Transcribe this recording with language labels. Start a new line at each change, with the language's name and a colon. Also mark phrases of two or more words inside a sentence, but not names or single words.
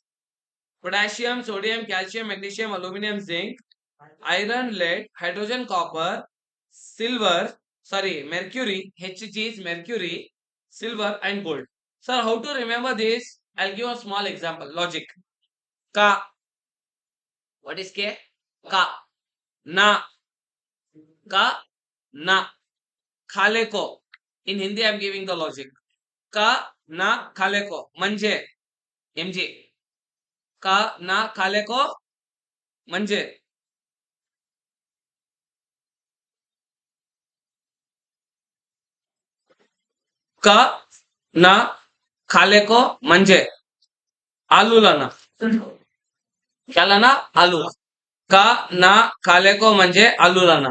English: Potassium, sodium, calcium, magnesium, aluminum, zinc, iron, lead, hydrogen, copper, mercury, Hg is mercury, silver and gold. Sir, how to remember this? I'll give a small example. Logic. Ka. What is K? Ka. Na. Ka. Na.
Hindi: खाले को.
English: In Hindi, I'm giving the logic.
Hindi: का ना खाले को म्हणजे. MG. का ना खाले को म्हणजे. का ना खाले को म्हणजे आलू लाना. क्या लाना? आलू. का ना खाले को म्हणजे आलू लाना.